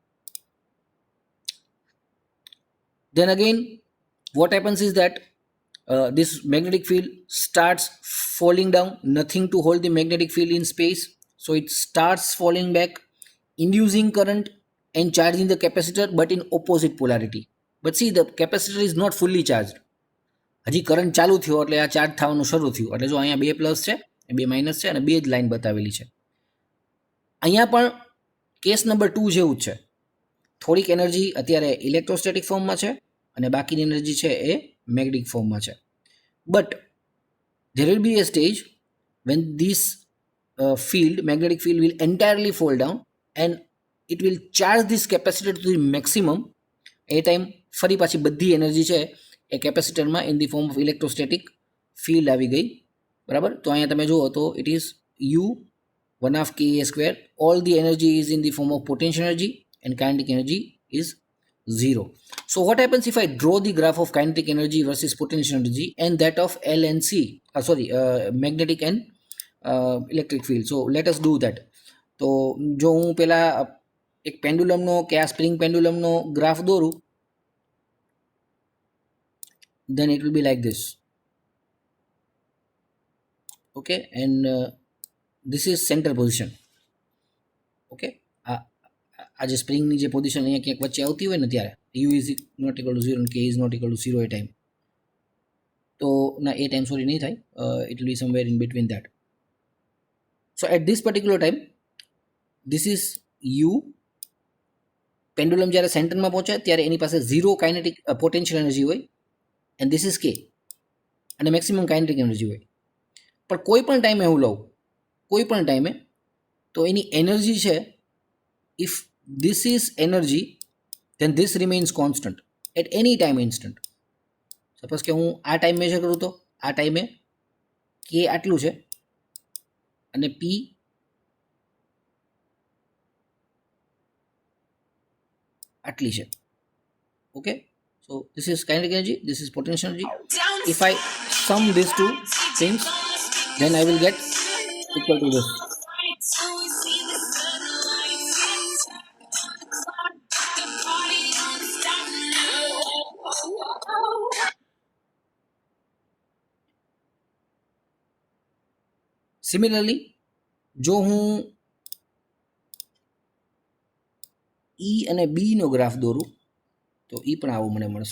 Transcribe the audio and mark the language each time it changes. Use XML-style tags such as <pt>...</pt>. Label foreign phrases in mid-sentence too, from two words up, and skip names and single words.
<en>Then again, what happens is that this magnetic field starts falling down, nothing to hold the magnetic field in space, so it starts falling back, inducing current and charging the capacitor, but in opposite polarity. But see, the capacitor is not fully charged.</en> <gu>હજી કરંટ ચાલુ થયો એટલે આ ચાર્જ થવાનું શરૂ થયું, એટલે જો અહીંયા 2 પ્લસ છે, 2 માઇનસ છે અને 2 જ લાઈન બતાવેલી છે. અહીંયા પણ</gu> <en>case number</en> <gu>2 જેવું જ છે. થોડીક એનર્જી અત્યારે ઇલેક્ટ્રોસ્ટેટિક ફોર્મમાં છે અને બાકીની એનર્જી છે એ મેગ્નેટિક ફોર્મમાં છે.</gu> <en>બટ there will be a stage when this magnetic field will entirely fall down and it will charge this capacitor to the maximum.</en> <gu>એ ટાઈમ ફરી પાછી બધી એનર્જી છે એ કેપેસિટરમાં</gu> <en>in the form of electrostatic field</en> <gu>આવી ગઈ. બરાબર? તો અહીંયા તમે જુઓ તો</gu> <en>it is U 1/2 Ka². All the energy is in the form of potential energy and kinetic energy is 0. So what happens if I draw the graph of kinetic energy versus potential energy and that of L and C, magnetic and electric field. So let us do that.</en> <gu>તો જો હું પેલા એક પેન્ડુલમનો કે આ સ્પ્રિંગ પેન્ડુલમનો ગ્રાફ દોરું,</gu> <en>then it will be like this. Okay, and this is center position.</en> <gu>Okay, આ જે સ્પ્રિંગની જે પોઝિશન અહીંયા ક્યાંક વચ્ચે આવતી હોય ને ત્યારે</gu> <en>U is not equal to 0</en> <gu>અને</gu> <en>K is not equal to 0</en> <gu>એ ટાઈમ, તો ના એ ટાઈમ સોરી નહીં થાય,</gu> <en>it will be somewhere in between that. So at this particular time this is U.</en> <gu>પેન્ડુલમ જ્યારે સેન્ટરમાં પહોંચે ત્યારે એની પાસે 0</gu> <en>kinetic potential energy</en> <gu>હોય,</gu> <en>and this is K,</en> <gu>અને</gu> <en>maximum kinetic energy</en> <gu>હોય. પણ કોઈ પણ ટાઈમે હું લઉં, કોઈ પણ ટાઈમે, તો એની એનર્જી છે,</gu> <en>ઇફ this is energy then this remains constant at any time instant.</en> <gu>સપોઝ કે હું આ ટાઈમ મેજર કરું તો આ ટાઈમે કે આટલું છે અને પી આટલી છે.</gu> <en>Okay, so this is kinetic energy, this is potential energy. If I sum these two things then I will get equal to this.</en> <gu>સિમિલરલી જો હું ઈ અને બીનો ગ્રાફ દોરું તો ઈ પણ આવો મને મળશે.</gu>